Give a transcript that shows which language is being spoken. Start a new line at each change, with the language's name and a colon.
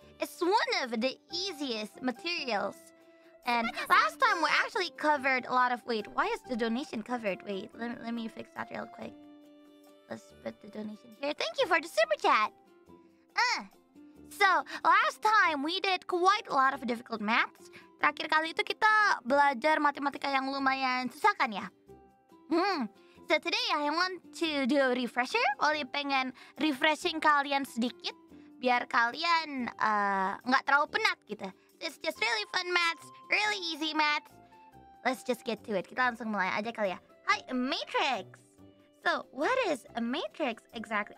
English: It's one of the easiest materials. And last time we actually covered a lot of... Wait, why is the donation covered? Wait, let me fix that real quick. Let's put the donation here. Thank you for the super chat. So, last time we did quite a lot of difficult maths.
Indonesian: Terakhir kali itu kita belajar matematika yang lumayan susah kan ya?
English: So today I want to do a refresher.
Indonesian: Ollie pengen refreshing kalian sedikit. Biar kalian nggak terlalu penat gitu.
English: It's just really fun maths, really easy maths. Let's just get to it.
Indonesian: Kita langsung mulai aja kali ya.
English: Hi, a matrix. So, what is a matrix exactly?